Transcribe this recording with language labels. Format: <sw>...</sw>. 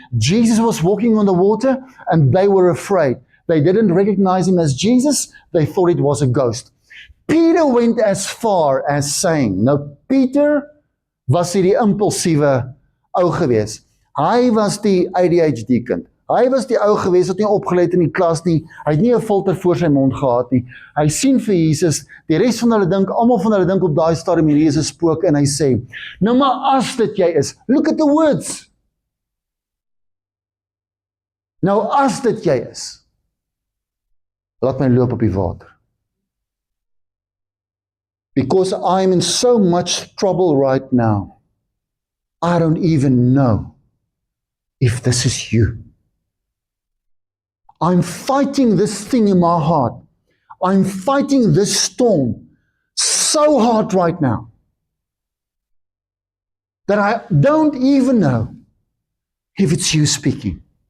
<en>Jesus was walking on the water and they were afraid. They didn't recognize him as Jesus. They thought it was a ghost. Peter went as far as saying,</en> <af>nou Peter was hierdie impulsiewe ou gewees. Hy was die ADHD kind. Hy was die ou gewees wat nie opgelet in die klas nie. Hy het nie 'n filter voor sy mond gehad nie. Hy sien vir Jesus, die res van hulle dink, almal van hulle dink op daai stadium hierdie is 'n spook en hy sê, nou maar as dit jy is,</af> <en>look at the words.</en> <af>Nou as dit jy is, laat my loop op die water.</af> <en>Because I'm in so much trouble right now, I don't even know if this is you. I'm fighting this thing in my heart. I'm fighting this storm so hard right now that I don't even know if it's you speaking.</en>